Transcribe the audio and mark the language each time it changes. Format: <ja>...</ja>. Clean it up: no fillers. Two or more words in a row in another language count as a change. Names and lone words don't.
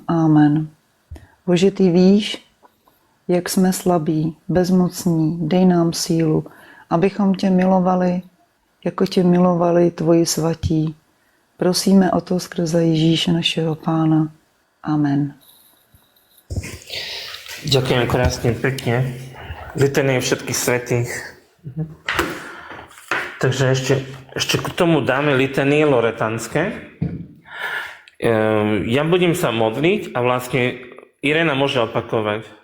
<cs>Amen. Bože, ty víš, jak jsme slabí, bezmocní, dej nám sílu, abychom tě milovali, jako tě milovali tvoji svatí. Prosíme o to skrze Ježíše našeho Pána. Amen.</cs> <sk>Ďakujem krásne, pekne. Litanie všetkých svätých. Takže ešte k tomu dáme litanie loretanské. Ja budem sa modliť a vlastne Irena môže opakovať.</sk>